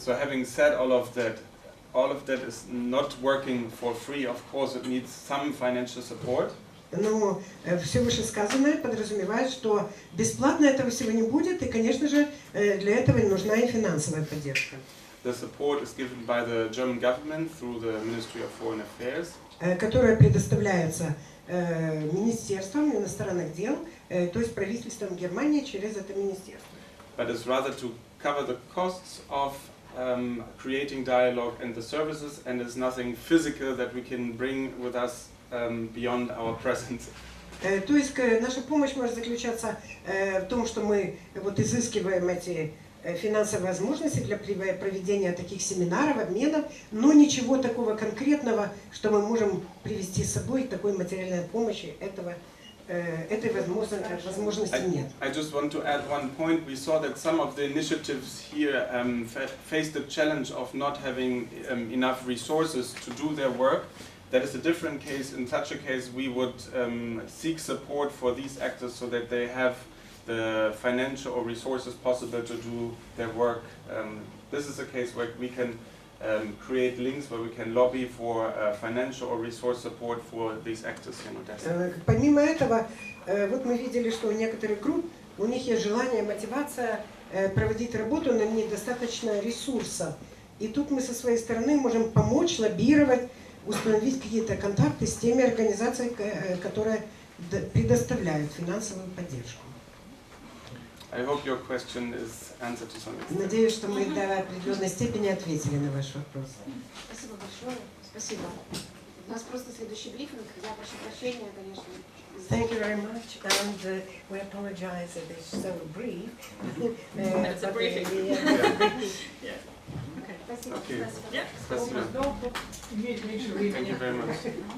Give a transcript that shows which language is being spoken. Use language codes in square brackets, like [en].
[en] So having said all of that is not working for free. Of course, it needs some financial support. [ru] Но все вышесказанное подразумевает, что бесплатно этого всего не будет, и, конечно же, для этого нужна и финансовая поддержка. [en] The support is given by the German government through the Ministry of Foreign Affairs. [ru] Которая предоставляется Министерством иностранных дел, то есть правительством Германии через это министерство. [en] But it's rather to cover the costs of creating dialogue and the services, and there's nothing physical that we can bring with us beyond our presence. [ru] То есть наша помощь может заключаться в том, что мы изыскиваем эти финансовые возможности для проведения таких семинаров, обменов, но ничего такого конкретного, что мы можем привести с собой такой материальной помощи, этой возможности нет. [en] I just want to add one point. We saw that some of the initiatives here faced the challenge of not having enough resources to do their work. That is a different case. In such a case, we would seek support for these actors so that they have the financial or resources possible to do their work. This is a case where we can create links where we can lobby for financial or resource support for these actors in Odessa. [ru] Помимо этого, вот мы видели, что у некоторых групп, у них есть желание, мотивация проводить работу, но недостаточно ресурсов. И тут мы со своей стороны можем помочь, лоббировать, установить какие-то контакты с теми организациями, которые предоставляют финансовую поддержку. [en] I hope your question is answered to some extent. [ru] Надеюсь, что мы до определенной степени ответили на ваш вопрос. Спасибо большое. Спасибо. У нас просто следующий брифинг. Я прошу прощения, конечно. [en] Thank you very much, and we apologize that it's so brief. It's a briefing. Yeah. [ru] Спасибо. [en] Okay. Yeah. [ru] Спасибо. [en] Thank you very much.